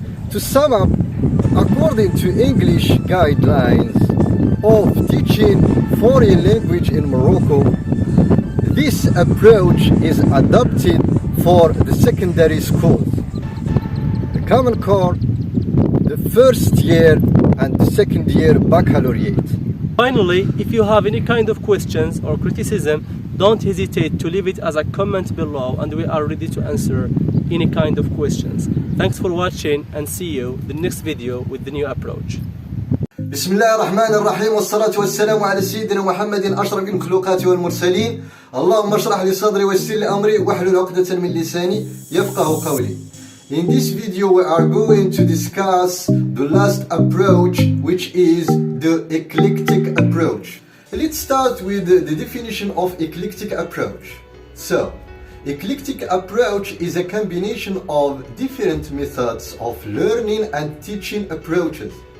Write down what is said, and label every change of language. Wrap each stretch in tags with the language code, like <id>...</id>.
<en>To sum up, according to English guidelines of teaching foreign language in Morocco, this approach is adopted for the secondary schools, the Common Core, the first year and the second year baccalaureate. Finally, if you have any kind of questions or criticism, don't hesitate to leave it as a comment below and we are ready to answer any kind of questions. Thanks for watching and see you in the next video with the new approach.</en> <ar>بسم الله الرحمن الرحيم والصلاة والسلام على سيدنا محمد أشرف المخلوقات والمرسلين. اللهم اشرح لي صدري ويسر لي أمري واحلل عقدة من لساني يفقه قولي.</ar> <en>In this video we are going to discuss the last approach, which is the eclectic approach. Let's start with the definition of eclectic approach. So, eclectic approach is a combination of different methods of learning and teaching approaches.</en>